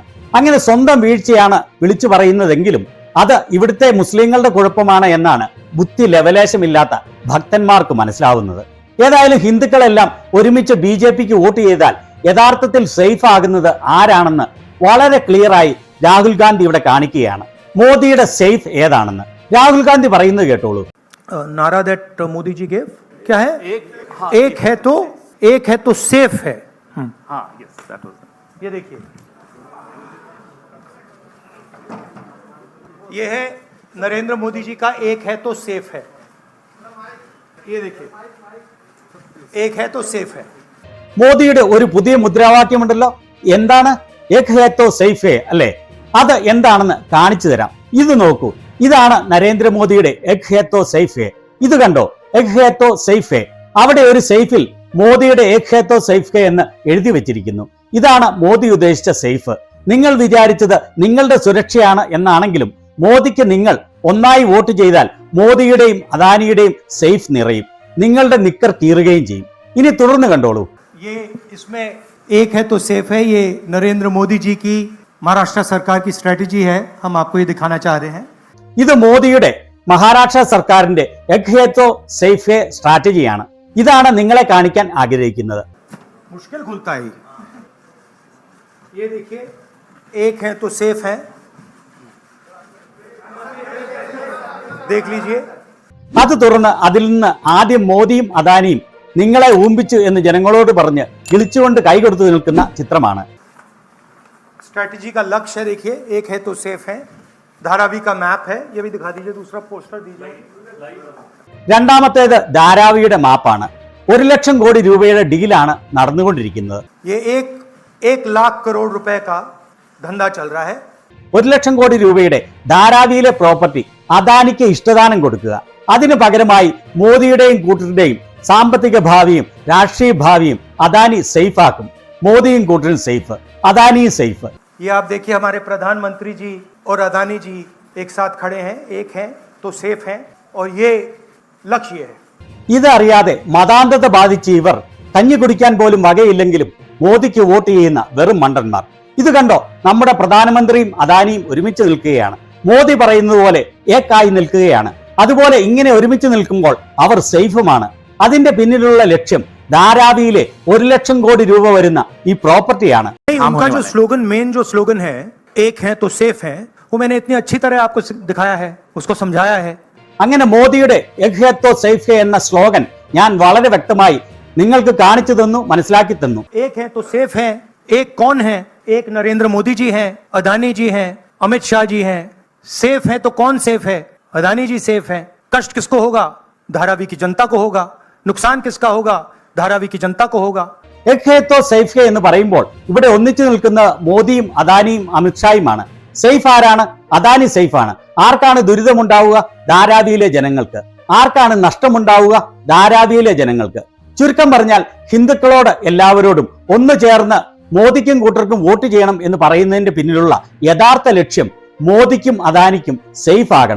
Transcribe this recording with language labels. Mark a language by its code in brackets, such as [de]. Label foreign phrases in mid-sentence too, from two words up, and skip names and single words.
[ml] അങ്ങനെ സ്വന്തം വീഴ്ചയാണ് വിളിച്ചു പറയുന്നതെങ്കിലും അത് ഇവിടുത്തെ മുസ്ലിങ്ങളുടെ കുഴപ്പമാണ് എന്നാണ് ബുദ്ധി ലവലേശമില്ലാത്ത ഭക്തന്മാർക്ക് മനസ്സിലാവുന്നത്. ഏതായാലും ഹിന്ദുക്കളെല്ലാം ഒരുമിച്ച് BJPക്ക് വോട്ട് ചെയ്താൽ യഥാർത്ഥത്തിൽ സേഫ് ആകുന്നത് ആരാണെന്ന് വളരെ ക്ലിയറായി രാഹുൽ ഗാന്ധി ഇവിടെ കാണിക്കുകയാണ്. മോദിയുടെ സേഫ് ഏതാണെന്ന് രാഹുൽ ഗാന്ധി പറയുന്നത് കേട്ടോളൂ. [hi] नारा दैट मोदी जी गेव क्या है? एक है तो सेफ है. हाँ, [en] yes, that was. [hi] ये देखिए, ये है नरेंद्र मोदी जी का एक है तो सेफ है. ये देखिए, एक है तो सेफ है. [ml] മോദിയുടെ ഒരു പുതിയ മുദ്രാവാക്യമുണ്ടല്ലോ. എന്താണ്? [hi] एक है तो सेफ है [ml] അല്ലേ? അത് എന്താണെന്ന് കാണിച്ചു തരാം. ഇത് നോക്കൂ. ഇതാണ് നരേന്ദ്രമോദിയുടെ [hi] एक है तो सेफ है. [ml] ഇത് കണ്ടോ? [hi] एक है तो सेफ है. [ml] അവിടെ ഒരു സേഫിൽ മോദിയുടെ [hi] एक है तो सेफ है [ml] എന്ന് എഴുതി വെച്ചിരിക്കുന്നു. ഇതാണ് മോദി ഉദ്ദേശിച്ച സേഫ്. നിങ്ങൾ വിചാരിച്ചത് നിങ്ങളുടെ സുരക്ഷയാണ് എന്നാണെങ്കിലും മോദിക്ക് നിങ്ങൾ ഒന്നായി വോട്ട് ചെയ്താൽ മോദിയുടെയും അദാനിയുടെയും സേഫ് നിറയും, നിങ്ങളുടെ നിക്കർ കീറുകയും ചെയ്യും. ഇനി തുടർന്ന് കണ്ടോളൂ. [hi] ये इसमें एक है तो सेफ है, ये नरेंद्र मोदी जी की महाराष्ट्र सरकार की स्ट्रेटजी है. हम आपको ये दिखाना चाह रहे हैं. [ml] ഇത് മോദിയുടെ മഹാരാഷ്ട്ര സർക്കാരിന്റെ [hi] एक है तो सेफ है [ml] സ്ട്രാറ്റജിയാണ്. ഇതാണ് നിങ്ങളെ കാണിക്കാൻ ആഗ്രഹിക്കുന്നത്. [hi] मुश्किल खुलता है. ये देखिए, एक है तो सेफ है. देख लीजिए. [ml] അത് തുറന്ന് അതിൽ നിന്ന് ആദ്യം മോദിയും അദാനിയും നിങ്ങളെ ഊമ്പിച്ചു എന്ന് ജനങ്ങളോട് പറഞ്ഞ് വിളിച്ചുകൊണ്ട് കൈകൊടുത്തു നിൽക്കുന്ന ചിത്രമാണ്. [hi] स्ट्रेटजी का लक्ष्य देखिए, एक है तो सेफ है. धारावी का मैप है, ये भी दिखा दीजिए. दूसरा पोस्टर दीजिए. [ml] രണ്ടാമത്തേത് ധാരാവിയുടെ മാപ്പാണ്. 1 ലക്ഷം കോടി രൂപയുടെ ഡീലാണ് നടന്നുകൊണ്ടിരിക്കുന്നത്. [hi] ये एक लाख करोड़ रुपए का धंधा चल रहा है. [ml] 1 ലക്ഷം കോടി രൂപയുടെ ധാരാവിയിലെ പ്രോപ്പർട്ടി അദാനിക്ക് ഇഷ്ടദാനം കൊടുക്കുക. അതിനു പകരമായി മോദിയുടെയും കൂട്ടരുടെയും സാമ്പത്തിക ഭാവിയും രാഷ്ട്രീയ ഭാവിയും അദാനി സേഫ് ആക്കും. മോദിയും കൂട്ടരും സേഫ്, അദാനിയും സേഫ്. [hi] ये आप देखिए, हमारे प्रधानमंत्री जी और अदानी जी एक साथ खड़े हैं. एक हैं तो सेफ हैं और ये लक्ष्य है. [ml] ഇതറിയാതെ മതാന്ധത ബാധിച്ച ഇവർ കഞ്ഞി കുടിക്കാൻ പോലും വകയില്ലെങ്കിലും മോദിക്ക് വോട്ട് ചെയ്യുന്ന വെറും മണ്ടന്മാർ. ഇത് കണ്ടോ? നമ്മുടെ പ്രധാനമന്ത്രിയും അദാനിയും ഒരുമിച്ച് നിൽക്കുകയാണ്. മോദി പറയുന്നത് പോലെ ഏക്കായി നിൽക്കുകയാണ്. അതുപോലെ ഇങ്ങനെ ഒരുമിച്ച് നിൽക്കുമ്പോൾ അവർ സേഫുമാണ്. അതിന്റെ പിന്നിലുള്ള ലക്ഷ്യം ധാരാവിയിലെ 1 ലക്ഷം കോടി രൂപ വരുന്ന ഈ പ്രോപ്പർട്ടിയാണ്. [hi] उनका जो स्लोगन, मेन जो स्लोगन है, एक है तो सेफ है, वो मैंने इतनी अच्छी तरह आपको दिखाया है, उसको समझाया है. [ml] അങ്ങനെ മോദിയുടെ [hi] एक है तो सेफ है [ml] എന്ന സ്ലോഗൻ ഞാൻ വളരെ വ്യക്തമായി നിങ്ങൾക്ക് കാണിച്ചു തന്നു, മനസ്സിലാക്കി തന്നു. [hi] एक है तो सेफ है. एक कौन है? एक नरेंद्र मोदी जी हैं, अदानी जी हैं, अमित शाह जी हैं. सेफ है तो कौन सेफ है? अदानी जी सेफ हैं. कष्ट किसको होगा? धारावी की जनता को होगा. नुकसान किसका होगा? धारावी की जनता को होगा. एक है तो सेफ है [ml] എന്ന് പറയുമ്പോൾ ഇവിടെ ഒന്നിച്ചു നിൽക്കുന്ന മോദിയും അദാനിയും അമിത്ഷായുമാണ്. സേഫ് ആരാണ്? അദാനി സേഫാണ്. ആർക്കാണ് ദുരിതമുണ്ടാവുക? ധാരാവിയിലെ ജനങ്ങൾക്ക്. ആർക്കാണ് നഷ്ടമുണ്ടാവുക? ധാരാവിയിലെ ജനങ്ങൾക്ക്. ചുരുക്കം പറഞ്ഞാൽ ഹിന്ദുക്കളോട് എല്ലാവരോടും ഒന്ന് ചേർന്ന് മോദിക്കും കൂട്ടർക്കും വോട്ട് ചെയ്യണം എന്ന് പറയുന്നതിന്റെ പിന്നിലുള്ള യഥാർത്ഥ ലക്ഷ്യം മോദിക്കും അദാനിക്കും സേഫ് ആകണം.